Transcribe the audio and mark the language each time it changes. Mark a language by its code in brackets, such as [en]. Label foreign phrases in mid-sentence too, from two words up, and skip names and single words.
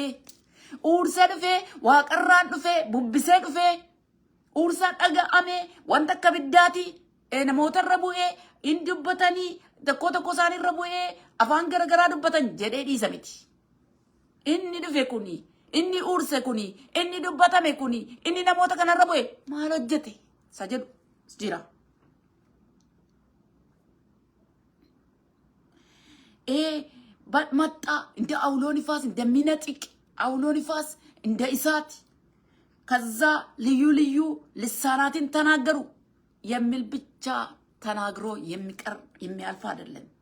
[om] Uursee dhufee, waaqarraan dhufee, bubbisee dhufee, uursaa dhaga'amee, wanta akka biddaati namoota irra bu'ee, hin dubbatanii, tokko isaanii irra bu'ee, afaan garagaraa dubbatan jedhee dhiisa miti. Inni dhufe kuni, inni uurse kuni, inni dubbatame kuni, inni namoota kanarra bu'e maal hojjete? Isa jedhu jira. [am] መጣ እንደ አውሎ ንፋስ እንደሚነጥቅ አውሎ ንፋስ እንደ እሳት ከዛ ልዩ ልዩ ልሳናትን ተናገሩ የሚል ብቻ ተናግሮ የሚቀር የሚያልፍ አይደለም።